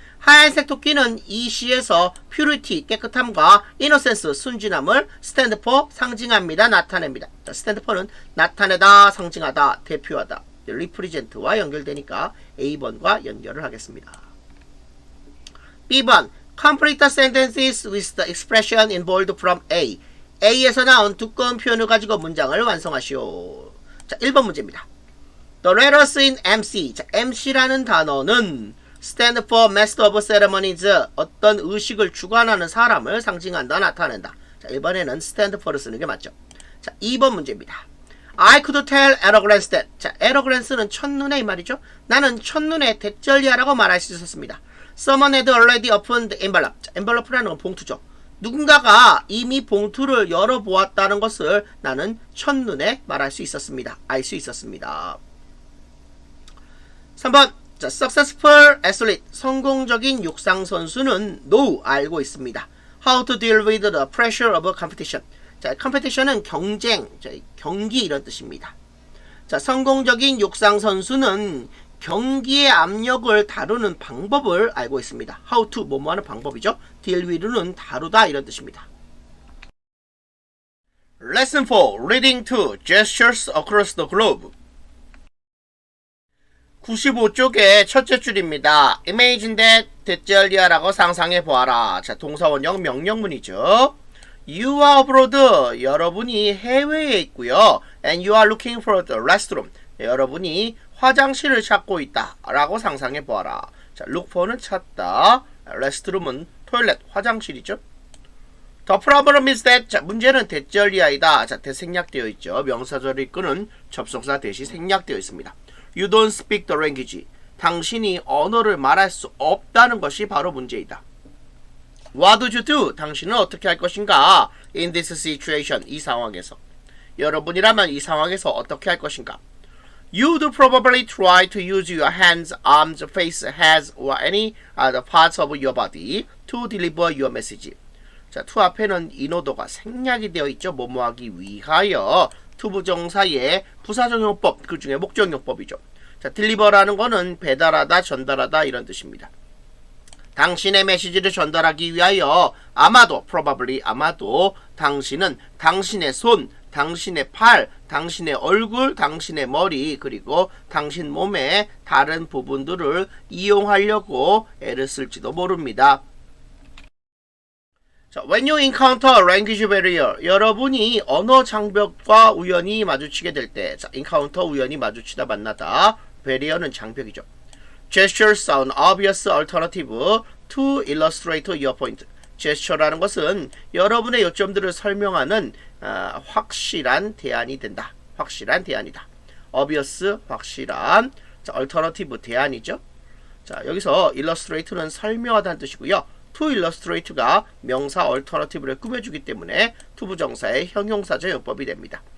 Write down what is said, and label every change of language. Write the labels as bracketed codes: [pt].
[ko] 하얀색 토끼는 이 시에서 purity, 깨끗함과 innocence, 순진함을 [en] stand for, [ko] 상징합니다. 나타냅니다. 자, stand for는 나타내다, 상징하다, 대표하다. represent와 연결되니까 A번과 연결을 하겠습니다. B번. [en] Complete the sentences with the expression in bold from A. [ko] A에서 나온 두꺼운 표현을 가지고 문장을 완성하시오. 자, 1번 문제입니다. [en] The letters in MC. [ko] 자, MC라는 단어는 [en] stand for master of ceremonies. [ko] 어떤 의식을 주관하는 사람을 상징한다, 나타낸다. 자, 1번에는 stand for를 쓰는 게 맞죠. 자, 2번 문제입니다. [en] I could tell at a glance that. [ko] 자, [en] at a glance [ko] 는 첫눈에 이 말이죠. 나는 첫눈에 대절리아라고 말할 수 있었습니다. [en] Someone had already opened the envelope. [ko] 자, envelope라는 건 봉투죠. 누군가가 이미 봉투를 열어보았다는 것을 나는 첫눈에 말할 수 있었습니다. 알 수 있었습니다. 3번. [en] 자, successful athlete. [ko] 성공적인 육상 선수는 know, 알고 있습니다. [en] How to deal with the pressure of competition. [ko] 자, competition은 경쟁, 자, 경기 이런 뜻입니다. 자, 성공적인 육상 선수는 경기의 압력을 다루는 방법을 알고 있습니다. How to, 뭐뭐 하는 방법이죠. deal with는 다루다 이런 뜻입니다. [en] Lesson 4. Reading to Gestures across the globe. [ko] 95쪽의 첫째 줄입니다. [en] Imagine that [ko] 대절리아라고 상상해 보아라. 자, 동사원형 명령문이죠. [en] You are abroad. [ko] 여러분이 해외에 있고요. [en] And you are looking for the restroom. [ko] 여러분이 화장실을 찾고 있다. 라고 상상해 보아라. 자, look for는 찾다. restroom은 토일렛, 화장실이죠. [en] The problem is that. [ko] 자, 문제는 대절리아이다. 자, 대생략되어 있죠. 명사절을 이끄는 접속사 대시 생략되어 있습니다. [en] You don't speak the language. [ko] 당신이 언어를 말할 수 없다는 것이 바로 문제이다. [en] What do you do? [ko] 당신은 어떻게 할 것인가? [en] In this situation. [ko] 이 상황에서. 여러분이라면 이 상황에서 어떻게 할 것인가? [en] You'd probably try to use your hands, arms, face, heads, or any other parts of your body to deliver your message. [ko] 자, to 앞에는 인오도가 생략이 되어 있죠. 뭐뭐하기 위하여. to 부정사의 부사적용법, 그 중에 목적용법이죠. 자, deliver라는 거는 배달하다, 전달하다 이런 뜻입니다. 당신의 메시지를 전달하기 위하여 아마도, probably 아마도 당신은 당신의 손, 당신의 팔, 당신의 얼굴, 당신의 머리, 그리고 당신 몸의 다른 부분들을 이용하려고 애를 쓸지도 모릅니다. 자, [en] when you encounter a language barrier, [ko] 여러분이 언어 장벽과 우연히 마주치게 될 때, 자, encounter 우연히 마주치다 만나다, barrier는 장벽이죠. [en] Gestures sound obvious alternative to illustrate your point. [ko] gesture라는 것은 여러분의 요점들을 설명하는 확실한 대안이 된다. 확실한 대안이다. obvious 확실한. 자, alternative 대안이죠. 자, 여기서 illustrate는 설명하다는 뜻이고요. to illustrate가 명사 alternative를 꾸며주기 때문에 to 부정사의 형용사적 용법이 됩니다.